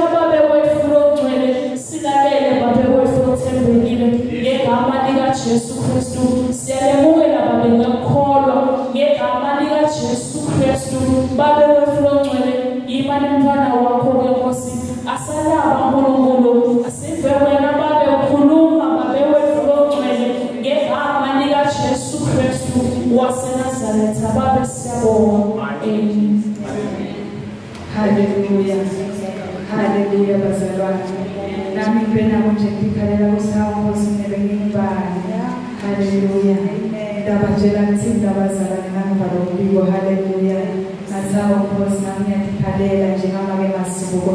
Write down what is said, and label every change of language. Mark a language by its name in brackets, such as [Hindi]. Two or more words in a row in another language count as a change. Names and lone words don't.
[Swati] babewefuna ongcwele silalele babewefuna othembekile ngegama likaJesu Kristu siyalemukela babe ngekholwa ngegama likaJesu Kristu babewefuna ongcwele imani mfana wakho Nkosi asalaba uNkulunkulu asive wena babe ukhuluma babewefuna ongcwele ngegama likaJesu Kristu waseNazaretha babe siyabonga. Amen. Hallelujah. Hallelujah bazalwane. Nami ngibena konje ngikhalela kusawo Nkosi nebengibani. Hallelujah. Ndabatshela ukuthi ndabazalwane nangibalo umbiko. Hallelujah. Nasawo Nkosi nami ngiyakhalela njengamake masibuko.